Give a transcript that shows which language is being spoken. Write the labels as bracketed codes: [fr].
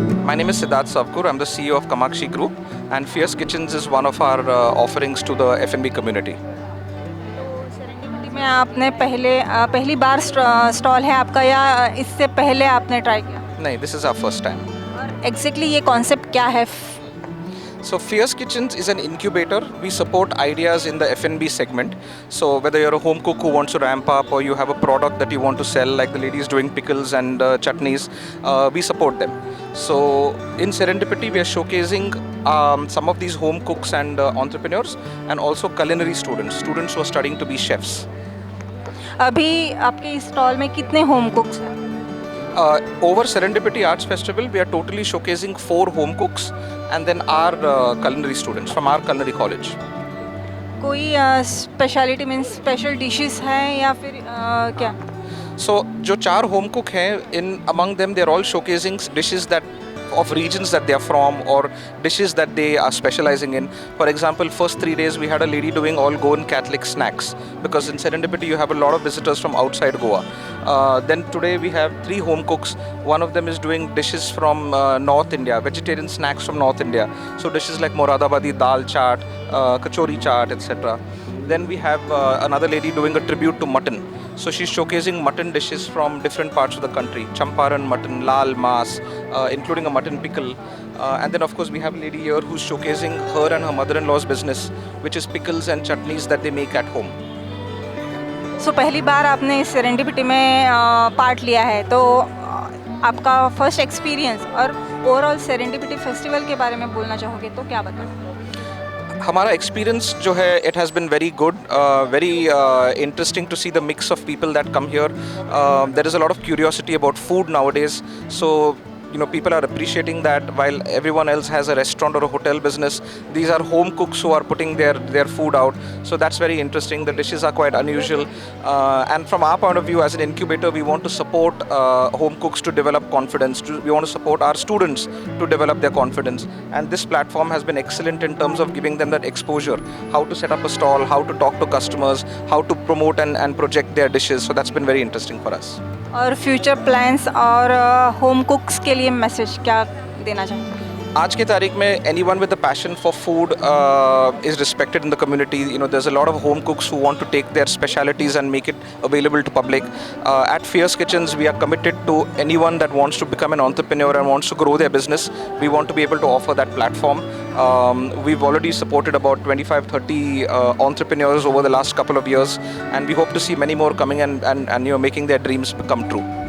[en] My name is Siddharth Savkur. I'm the CEO of Kamakshi Group, and Fierce Kitchens is one of our offerings to the F&B community. [hi] Serendipity में आपने पहली बार stall है आपका या इससे पहले आपने ट्राई किया [en] No, this is our first time. [hi] और एग्जैक्टली ये कॉन्सेप्ट क्या है [en] So Fierce Kitchens is an incubator. We support ideas in the F&B segment. So whether you're a home cook who wants to ramp up, or you have a product that you want to sell, like the ladies doing pickles and chutneys, we support them. So in Serendipity, we are showcasing some of these home cooks and entrepreneurs, and also culinary students who are studying to be chefs. [hi] अभी आपके इस stall में कितने home कुक्स हैं [en] Over Serendipity Arts Festival, we are totally showcasing 4 home cooks and then our culinary students from our culinary college. [hi] कोई speciality means special dishes हैं या फिर क्या [en] So [hi] जो 4 home cook हैं, [en] in among them they are all showcasing dishes that of regions that they are from, or dishes that they are specializing in. For example, first 3 days we had a lady doing all Goan Catholic snacks, because in Serendipity you have a lot of visitors from outside Goa. Then today we have 3 home cooks. One of them is doing dishes from North India, vegetarian snacks from North India. So dishes like Moradabadi dal chaat, kachori chaat, etc. Then we have another lady doing a tribute to mutton. So she's showcasing mutton dishes from different parts of the country. Champaran mutton, lal mas, including a mutton pickle. And then of course we have a lady here who's showcasing her and her mother-in-law's business, which is pickles and chutneys that they make at home. [hi] सो पहली बार आपने इस serendipity में part लिया है, तो आपका first experience और overall serendipity festival के बारे में बोलना चाहोगे तो क्या बताओ हमारा एक्सपीरियंस जो है [en] It has been very good, very interesting to see the mix of people that come here. There is a lot of curiosity about food nowadays. So people are appreciating that while everyone else has a restaurant or a hotel business, these are home cooks who are putting their food out. So that's very interesting. The dishes are quite unusual, and from our point of view as an incubator, we want to support home cooks to develop confidence. We want to support our students to develop their confidence, and this platform has been excellent in terms of giving them that exposure, how to set up a stall, how to talk to customers, how to promote and project their dishes. So that's been very interesting for us. [hi] और future plans और home कुक्स के लिए message क्या देना चाहेंगे आज की तारीख में [en] anyone with a passion for food is respected in the community. You know, there's a lot of home cooks who want to take their specialities and make it available to public. At Fierce Kitchens, we are committed to anyone that wants to become an entrepreneur and wants to grow their business. We want to be able to offer that platform. We've already supported about 25-30 entrepreneurs over the last couple of years, and we hope to see many more coming and you know, making their dreams become true.